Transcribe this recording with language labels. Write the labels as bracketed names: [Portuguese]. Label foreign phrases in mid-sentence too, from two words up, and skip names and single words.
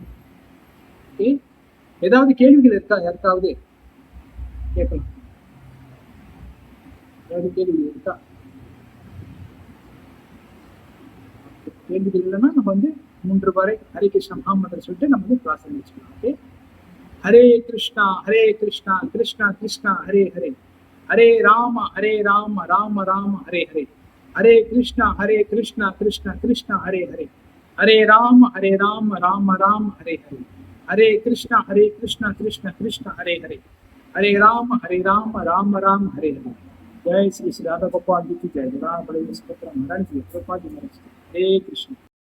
[Tamil] ஓகே, ஏதாவது கேள்விகள் இருக்கா? யாருக்காவது கேட்கலாம். ஏதாவது கேள்விகள் இருக்கா? கேள்விகள் இல்லைன்னா நம்ம வந்து 3 வாரை ஹரே கிருஷ்ணா மகாமந்திர சொல்லிட்டு நம்ம வந்து கிளாஸ் முடிச்சுக்கலாம். ஓகே, ஹரே கிருஷ்ணா கிருஷ்ணா கிருஷ்ணா ஹரே ஹரே, ஹரே ராம ராம ராம ஹரே ஹரே, ஹரே கிருஷ்ணா கிருஷ்ணா கிருஷ்ணா ஹரே ஹரே, ஹரே ராம ராம ராம ஹரே ஹரே, ஹரே கிருஷ்ணா கிருஷ்ணா கிருஷ்ணா ஹரே ஹரே, ஹரே ராம ராம ராம ஹரே ஹரே. [Hindi] जय श्री राधा गोपाल जी की जय, राम बड़े महाराज जी, हरे कृष्ण।